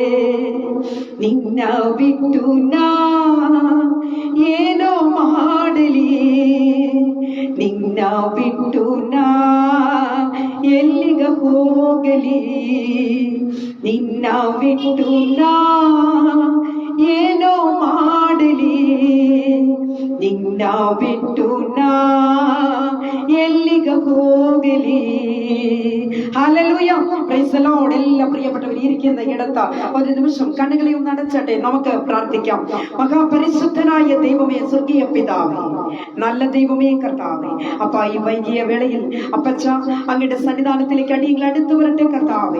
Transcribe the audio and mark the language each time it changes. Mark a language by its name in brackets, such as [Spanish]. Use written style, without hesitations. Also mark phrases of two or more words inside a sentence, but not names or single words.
[Kannada] ನಿನ್ನ ಬಿಟ್ಟು ನಾ ಏನೋ ಮಾಡಲಿ, ನಿನ್ನ ಬಿಟ್ಟು ನಾ ಎಲ್ಲಿಗ ಹೋಗಲಿ, ನಿನ್ನ ಬಿಟ್ಟು ನಾ ಏನೋ ಮಾಡಲಿ, ನಿನ್ನ ಬಿಟ್ಟು ನಾ ಎಲ್ಲಿಗ ಹೋಗಲಿ. [Malayalam] ഹല്ലേലൂയ, [English] praise the Lord. [Malayalam] എല്ലാ പ്രിയപ്പെട്ടവരും ഇരിക്കുന്ന ഇടത്ത് ഒരു നിമിഷം കണ്ണുകളെ ഒന്ന് അടച്ചട്ടെ, നമുക്ക് പ്രാർത്ഥിക്കാം. മഹാപരിശുദ്ധനായ ദൈവമേ, സ്വർഗീയ പിതാവേ, നല്ല ദൈവമേ, കർത്താവേ, അപ്പ ഈ വൈകിയ വേളയിൽ അപ്പച്ച അങ്ങയുടെ സന്നിധാനത്തിലേക്ക് അടിയങ്ങൾ അടുത്തു വരട്ടെ കർത്താവേ.